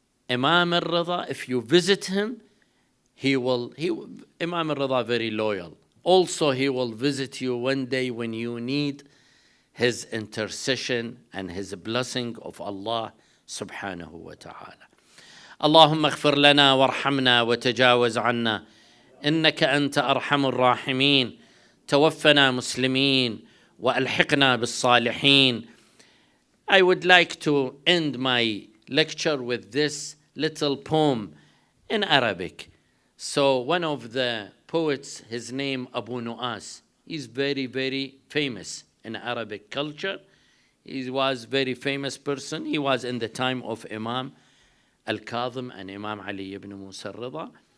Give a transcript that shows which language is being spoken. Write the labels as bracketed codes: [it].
[en] Imam Al Reda, if you visit him, Imam Al Reda very loyal. Also, he will visit you one day when you need his intercession and his blessing of Allah subhanahu wa ta'ala. [ar] اللهم اغفر لنا وارحمنا وتجاوز عنا إنك أنت أرحم الراحمين توفنا مسلمين وألحقنا بالصالحين. [en] I would like to end my lecture with this little poem in Arabic. So one of the poets, his name Abu Nu'as, he's very, very famous in Arabic culture. He was a very famous person. He was in the time of Imam Al-Kadhim and Imam Ali ibn Musa Al Reda.